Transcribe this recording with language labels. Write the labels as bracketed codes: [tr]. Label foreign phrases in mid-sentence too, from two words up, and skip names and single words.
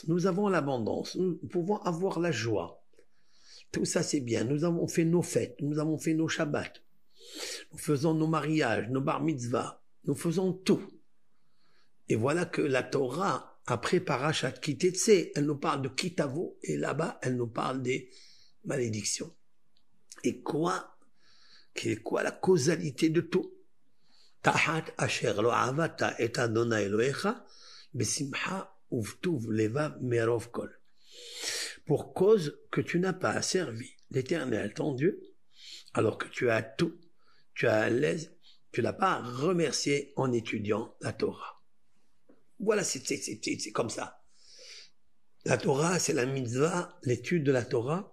[fr] Nous avons l'abondance, nous pouvons avoir la joie. Tout ça c'est bien, nous avons fait nos fêtes, nous avons fait nos shabbats, nous faisons nos mariages, nos bar mitzvahs, nous faisons tout. Et voilà que la Torah, après [he] פרשת כי תצא, [fr] elle nous parle de Kitavo, et là-bas, elle nous parle des malédictions. Et quelle est quoi la causalité de tout? [he] תחת אשר לא עבדת את יהוה אלהיך, בשמחה ובטוב לבב מרב כל. [fr] Pour cause que tu n'as pas servi l'Éternel, ton Dieu, alors que tu as tout, tu es à l'aise, tu l'as pas remercié en étudiant la Torah. Voilà, c'est comme ça. La Torah, c'est la mitzvah, l'étude de la Torah.